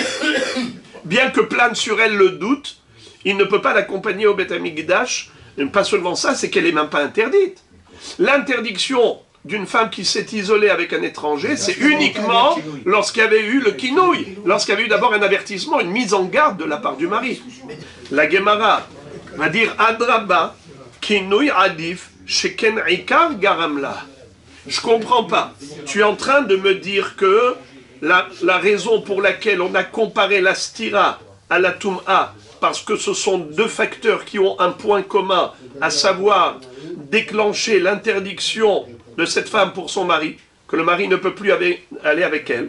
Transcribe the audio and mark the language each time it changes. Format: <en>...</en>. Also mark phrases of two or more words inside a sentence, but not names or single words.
<fr>Bien que plane sur elle le doute, il ne peut pas l'accompagner au Beth Amikdash. Pas seulement ça, c'est qu'elle n'est même pas interdite. L'interdiction d'une femme qui s'est isolée avec un étranger, c'est uniquement lorsqu'il y avait eu le kinouï, lorsqu'il y avait eu d'abord un avertissement, une mise en garde de la part du mari. La Gemara va dire</fr> <he>אדרבה קינוי עדיף שכן עיקר גרמא לה.</he> <fr>Je comprends pas. Tu es en train de me dire que la raison pour laquelle on a comparé la stira à la toum'a, parce que ce sont 2 facteurs qui ont un point commun, à savoir déclencher l'interdiction de cette femme pour son mari, que le mari ne peut plus aller avec elle.</fr>